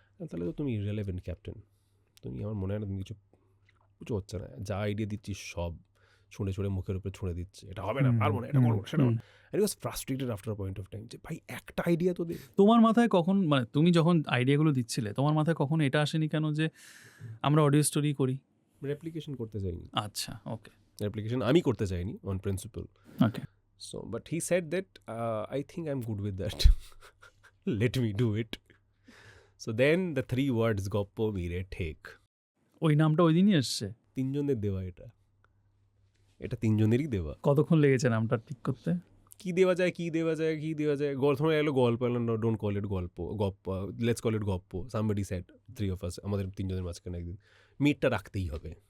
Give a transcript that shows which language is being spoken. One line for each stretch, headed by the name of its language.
Bangla: তাহলে তো তুমি ইররেলেভেন্ট ক্যাপ্টেন, তুমি, আমার মনে হয় না তুমি কিছু কিছু হচ্ছে না, যা আইডিয়া দিচ্ছিস সব ছুঁড়ে ছুঁড়ে মুখের উপরে ছুঁড়ে দিচ্ছে, এটা হবে না, পারবো না, এটা করবো না, সেটা।
English: I was frustrated after point of time
Bangla: যে ভাই একটা আইডিয়া তো দে। তোমার মাথায় কখন, মানে তুমি যখন আইডিয়াগুলো দিচ্ছিলে তোমার মাথায় কখন এটা আসেনি কেন যে আমরা অডিও স্টোরি করি? রেপ্লিকেশন করতে চাইনি, আচ্ছা, ওকে রেপ্লিকেশন আমি করতে চাইনি
English: On principle. Okay. So, but he said that I think I'm good with that. Let me do it. So then the 3 words গপ্প মিরে ঠেক,
Bangla: ওই নামটা ওই দিনই এসছে? তিনজনের দেওয়া, এটা এটা তিনজনেরই দেওয়া। কতক্ষণ লেগেছে নামটা ঠিক করতে? কি দেওয়া যায়, কি দেওয়া যায়, কি দেওয়া যায়, প্রথমে এলো গল্প,
English: don't call it গল্প,
Bangla: গপ্প,
English: let's call it গপ্প, somebody said, 3 of us,
Bangla: আমাদের তিনজনের মাঝখানে একদিন মিটটা রাখতেই হবে